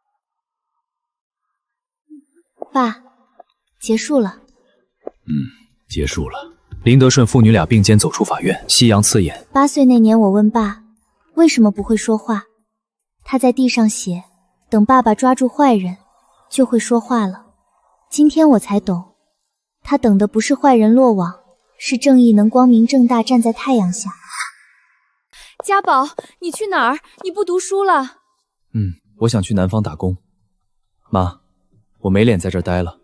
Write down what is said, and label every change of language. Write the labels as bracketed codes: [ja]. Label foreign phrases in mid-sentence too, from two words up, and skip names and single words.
[zh] 爸，結束了。結束了。林德順父女倆並肩走出法院，夕陽刺眼。 8歲那年，我問爸為什麼不會說話，他在地上寫，等爸爸抓住壞人就會說話了。今天我才懂，他等的不是壞人落網，是正義能光明正大站在太陽下。家寶，你去哪兒？你不讀書了？我想去南方打工。媽，我沒臉在這兒待了。